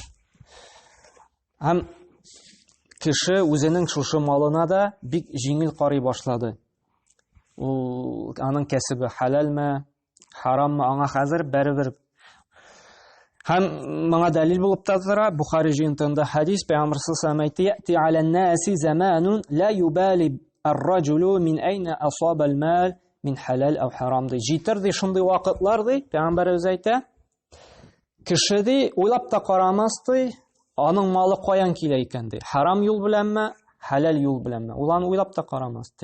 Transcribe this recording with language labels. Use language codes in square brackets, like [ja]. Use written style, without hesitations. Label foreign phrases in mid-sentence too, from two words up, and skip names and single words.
[tt] Һәм кеше үзенең шушы малына да бик җиңел карый башлады. Ул аның кәсебе халалмы, хараммы, аңа хәзер бәрибер. Һәм моңа дәлил булып та тора Бухари җыентыгында хәдис, Пәйгамбәр [ar] صلى الله عليه وسلم [tt] әйтте: [ar] "يأتي على الناس زمان لا يبالي الرجل من أين أصاب المال من حلال أو حرام." [tt] ди. Җитер ди шундый вакытлар ди, Пәйгамбәрбез әйтә, кеше ди уйлап та карамас ди, аның малы каян килә икән ди. Харам юл беләнме, халал юл беләнме? Ул аны уйлап та карамас ди.